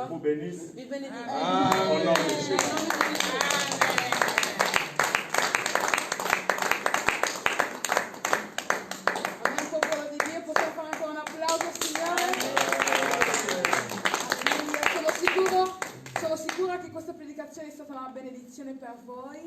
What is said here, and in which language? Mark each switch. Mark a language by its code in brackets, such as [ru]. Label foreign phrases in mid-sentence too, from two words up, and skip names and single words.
[fr] vous bénisse. [it] vi benedica. [fr] Au nom de [it] Nel [fr] Jésus. [it] nome di Gesù. Amen, popolo di Dio, possiamo fare ancora un applauso, Signore? Alleluia. Sono sicura che questa predicazione è stata una benedizione per voi.